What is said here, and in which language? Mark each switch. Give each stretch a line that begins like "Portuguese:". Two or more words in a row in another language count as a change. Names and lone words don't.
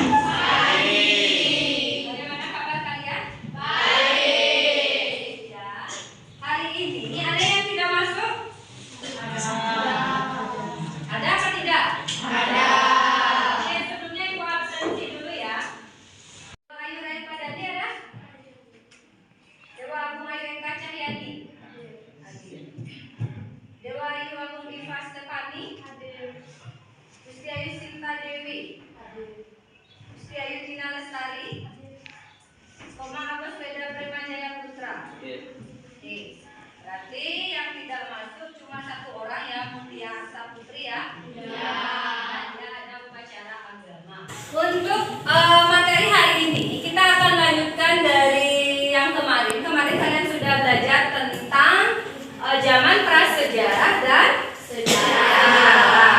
Indonesian: Baik. Bagaimana kabar kalian? Baik. Ya. Hari ini ada yang tidak masuk? Ada apa tidak? Ada. Oke, sebelumnya ibu absensi dulu ya. Ayu Rai Padani ada? Dewa Agung Ayu Eka Cahyani? Hadir. Dewa Ayu Agung Diva Stefani? Hadir. Gusti Ayu Sinta Dewi? Hadir. Gusti Ayu Tina Lestari? Koma Agus Weda Premajaya Putra? Hadir. Berarti yang tidak masuk cuma satu orang ya, Mutia Asa Putri ya. Ya. Ada upacara agama. Untuk materi hari ini kita akan lanjutkan dari yang kemarin. Kemarin kalian sudah belajar tentang zaman prasejarah dan sejarah.